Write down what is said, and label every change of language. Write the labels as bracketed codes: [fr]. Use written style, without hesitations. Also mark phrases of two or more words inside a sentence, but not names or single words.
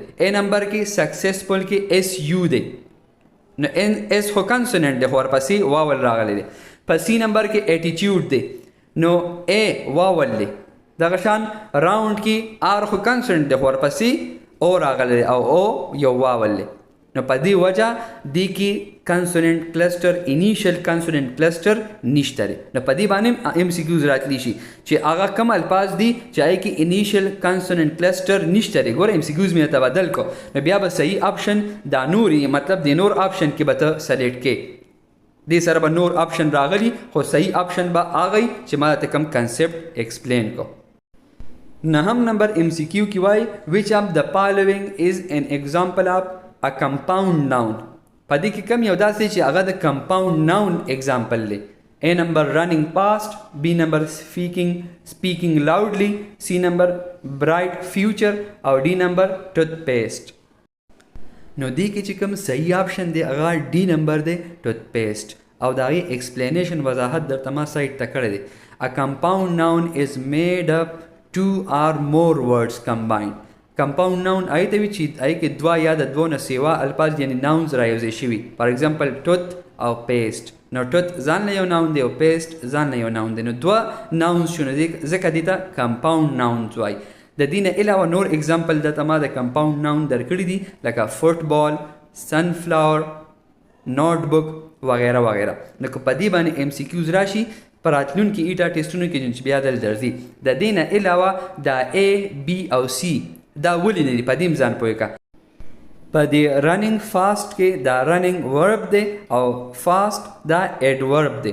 [ps] A نمبر کې سکسسفل کې اس یو دی. نو اس خو کانسوننٹ دی خو ورپسې واول راغلی دی. په سی نمبر کې ایټیټیوډ دی نو A واول دی. دغه شان راوند کې آر خو کانسوننٹ دی خو ورپسې او راغلی دی او یو واول دی. نو په دې وجه دی کې [en] consonant cluster initial consonant cluster [ps] نشته دی. نو په دې باندې ام سی کیوز راتلی شي چې هغه کوم الفاظ دي چې هغه کې [en] initial consonant cluster [ps] نشته دی. ګوره ام سی کیوز مې تبدل کو نو بیا به صحیح آپشن دا نوري مطلب د نور آپشن کې به ته سلیکټ کې دې سره به نور آپشن راغلی خو صحیح آپشن به هغه چې ما ته کوم [en] concept explain [ps] کو. نهم نمبر ام سی کیو کی وای [en] which of the following is an example of a compound noun. [ps] پدې کې کم یو داسې چې هغه د [en] compound noun example [ps] دی. [en] A number running fast, B number speaking loudly, C number bright future او D number toothpaste. [ps] نو دې کې چې کوم صحیح آپشن دی هغه [en] D number [ps] دی toothpaste او دا غي explanation وضاحت درته ما سایت ته کړی دی. [en] A compound noun is made up two or more words combined. compound noun [ps] آی ته وی چې آی کې دوا یا د دوه نه سیوا الفاظ یعنی ناونز رايوځي شوي. [en] for example [ps] ټوت او پیسټ. نو ټوت ځان له یو ناون دی او پیسټ ځان له یو ناون دی. نو دوه ناونز شونه دي ځکه دي ته [en] compound nouns [ps] وای. د دې نه علاوه نور ایگزامپل د تما د [en] compound noun [ps] درکړي دي لکه فوټبال، [en] sun flower, note book [ur] وغیرہ وغیرہ. [ps] نو که په دې باندې ام سی کیوز راشي پر راتلونکي ایټا ټیسټونو کې چې بیا دل درځي. د دې نه علاوه د A B او C دا ولې نه دي په دې ځان پوهیږه. په دې [en] running fast [ps] کې دا رننګ ورب دی او فاست دا ایڈورب دی.